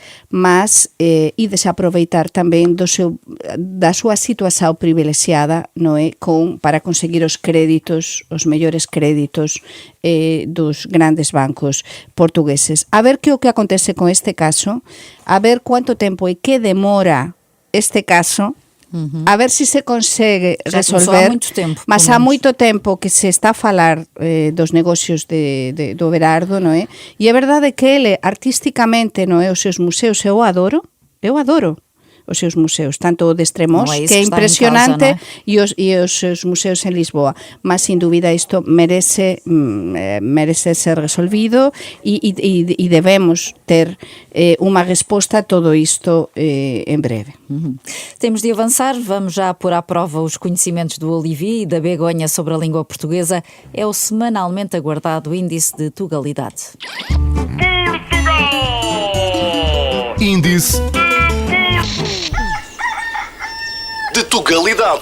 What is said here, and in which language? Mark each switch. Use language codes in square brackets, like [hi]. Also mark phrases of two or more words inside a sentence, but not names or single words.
[gl] Mas, e desaproveitar tamén da súa situación privilexiada, non é? Para conseguir os créditos, os mellores créditos dos grandes bancos portugueses. A ver que o que acontece con este caso, a ver cuánto tempo e que demora este caso, a ver se se consegue resolver. [pt] Há muito tempo, [gl] mas há moito tempo que se está a falar dos negocios do Berardo, non é? E é verdade que ele artísticamente, non é, os seus museus, eu adoro os seus museus, tanto o de Estremoz, que é impresionante, e os seus museus en Lisboa, mas sin dúbida isto merece ser resolvido e debemos ter unha resposta a todo isto en breve. [pt] Temos de avançar, vamos já pôr à prova os conhecimentos do Olivier e da Begonha sobre a língua portuguesa. É o semanalmente aguardado Índice de Tugalidade. Índice de Tugalidade.